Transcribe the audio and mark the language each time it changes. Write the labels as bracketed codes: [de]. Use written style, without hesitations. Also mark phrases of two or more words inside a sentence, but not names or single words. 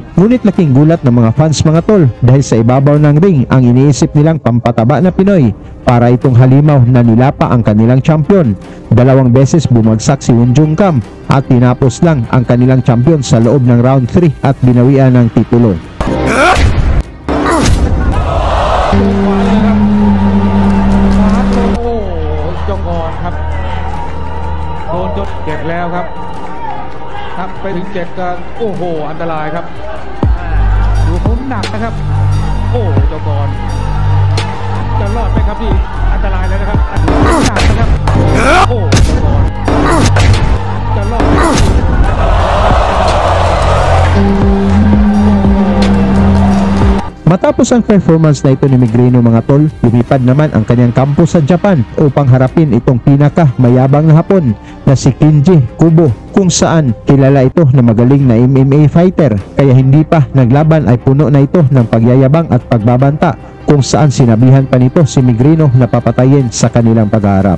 [tl] Ngunit laking gulat ng mga fans mga tol dahil sa ibabaw ng ring ang iniisip nilang pampataba na Pinoy para itong halimaw na nilapa ang kanilang champion. 2 beses bumagsak si Kunjungkam at tinapos lang ang kanilang champion sa loob ng round 3 at binawian ng titulo. [th] โดนจดเจ็บแล้วครับทำไปถึง7ก็โอ้โหอันตรายครับดูเขาหนักนะครับโอ้เจ้ากรจะรอดไหมครับพี่อันตรายเลยนะครับหนักนะครับโอ้เจ้ากรจะรอดไหมครับ [tl] Matapos ang performance na ito ni Migrino mga tol, lumipad naman ang kanyang kampo sa Japan upang harapin itong pinaka-mayabang na Hapon na si Kenji Kubo, kung saan kilala ito na magaling na MMA fighter, kaya hindi pa naglaban ay puno na ito ng pagyayabang at pagbabanta, kung saan sinabihan pa nito si Migrino na papatayin sa kanilang pagharap.